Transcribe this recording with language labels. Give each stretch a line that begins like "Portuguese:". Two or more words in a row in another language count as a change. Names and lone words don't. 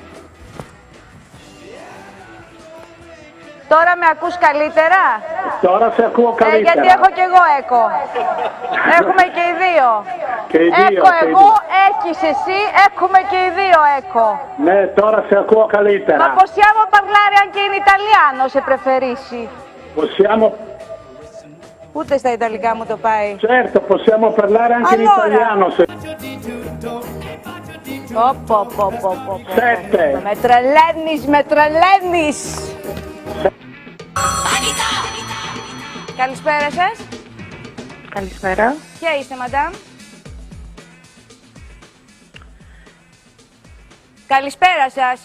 Greek: Τώρα με ακούς καλύτερα? Τώρα σε ακούω καλύτερα. Γιατί έχω και εγώ έκο. Έχουμε και οι δύο. Και οι δύο. Έκο εγώ, έχεις εσύ, έχουμε και οι δύο έκο. Ναι, τώρα σε ακούω καλύτερα.
Italian: Ma possiamo parlare anche in italiano se preferisci? Possiamo...
Greek: Ούτε στα Ιταλικά μου το πάει.
Italian: Certo, possiamo parlare anche in italiano se... Sette.
Greek: Με τρελαίνεις. Καλησπέρα σας. Καλησπέρα. Ποια είστε, μαντάμ? Καλησπέρα σας.